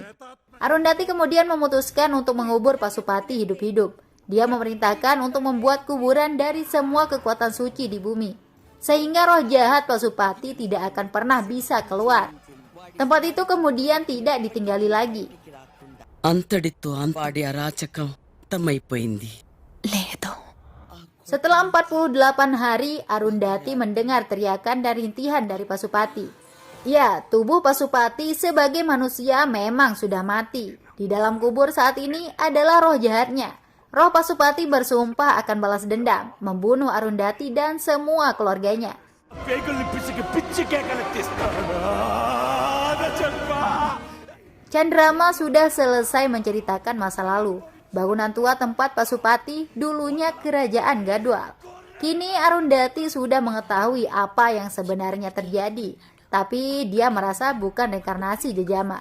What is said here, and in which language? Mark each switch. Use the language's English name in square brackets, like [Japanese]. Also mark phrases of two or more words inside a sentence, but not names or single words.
[Indonesian] Arundhati kemudian memutuskan untuk mengubur Pasupati hidup-hidup. Dia memerintahkan untuk membuat kuburan dari semua kekuatan suci di bumi, sehingga roh jahat Pasupati tidak akan pernah bisa keluar. Tempat itu kemudian tidak ditinggali lagi. [Telugu] అంతటితో వాడి అరాచకం అంతమైపోయింది. లేదు. [Indonesian] Setelah 48 hari, Arundhati mendengar teriakan dan rintihan dari Pasupati. Ya, tubuh Pasupati sebagai manusia memang sudah mati. Di dalam kubur saat ini adalah roh jahatnya. Roh Pasupati bersumpah akan balas dendam, membunuh Arundhati dan semua keluarganya. [Telugu] పేగుల్ని పిసికి పిచ్చి కేకలు తీస్తాను. నా జన్మ. [Indonesian] Candrama sudah selesai menceritakan masa lalu. Bangunan tua tempat Pasupati dulunya kerajaan Gadwal. Kini Arundhati sudah mengetahui apa yang sebenarnya terjadi. Tapi dia merasa bukan reinkarnasi Jejama.